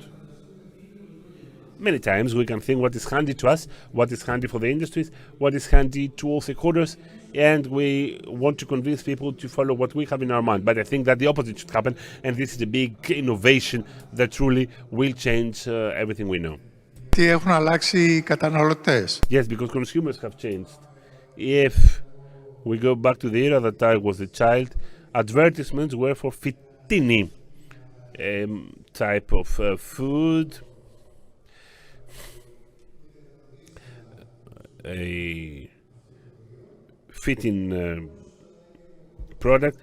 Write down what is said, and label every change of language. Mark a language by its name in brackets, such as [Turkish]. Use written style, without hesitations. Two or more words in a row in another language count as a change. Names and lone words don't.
[English] Many times we can think what is handy to us, what is handy for the industries, what is handy to all stakeholders, and we want to convince people to follow what we have in our mind. But I think that the opposite should happen, and this is a big innovation that truly will change everything we know. [Greek] Τι έχουν αλλάξει οι καταναλωτές. [English] Yes, because consumers have changed. If we go back to the era that I was a child, advertisements were for fitini type of food, a fitting product.